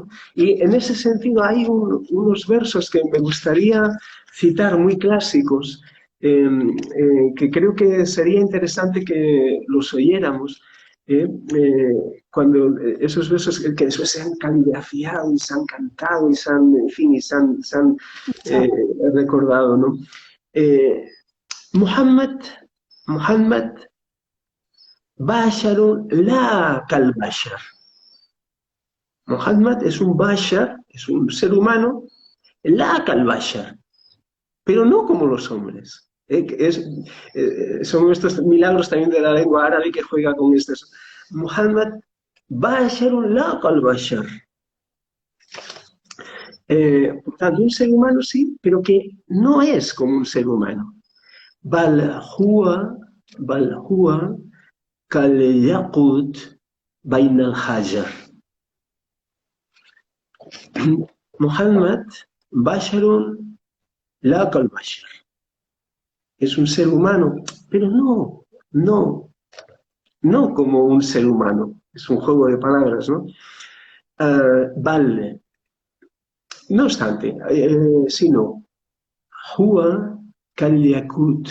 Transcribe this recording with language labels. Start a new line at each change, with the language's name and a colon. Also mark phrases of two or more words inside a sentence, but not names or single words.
Spanish: Y en ese sentido hay unos versos que me gustaría citar muy clásicos, que creo que sería interesante que los oyéramos, cuando esos versos que después se han caligrafiado y se han cantado y se han, en fin, y se han eh, recordado, ¿no?
Arabic: Eh, محمد، محمد بشر لا كالبشر.
Spanish: Muhammad es un bashar, es un ser humano,
Arabic: لا كالبشر,
Spanish: pero no como los hombres. Son estos milagros también de la lengua árabe que juega con estos.
Arabic: محمد بشر لا كالبشر.
Spanish: Por tanto, un ser humano sí, pero que no es como un ser humano.
Arabic: بل هو كالياقوت بين الحجر. محمد بشر لا كالبشر.
Spanish: Es un ser humano, pero no como un ser humano. Es un juego de palabras, ¿no? Vale. No obstante, sino,
Arabic: هو كالياقوت.